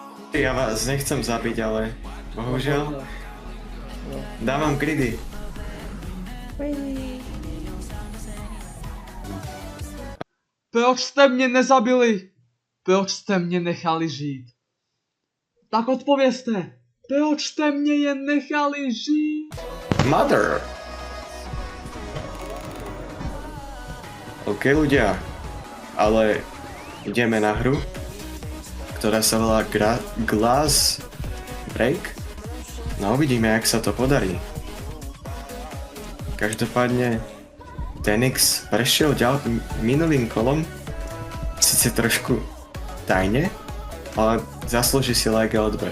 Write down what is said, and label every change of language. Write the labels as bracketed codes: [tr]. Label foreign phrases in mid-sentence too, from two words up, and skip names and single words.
[sk] Ja vás nechcem zabiť, ale bohužiaľ dávam gridy. [cs] Proč jste mě nezabili? Proč jste mě nechali žít? Tak odpovězte. Proč jste mě jen nechali žít? [en] Mother! [sk] OK ľudia, ale ideme na hru, ktorá sa volá Glass Break. No uvidíme, jak sa to podarí. Každopádne Tenix prešiel minulým kolom, síce trošku tajne, ale zaslúži si like a odber.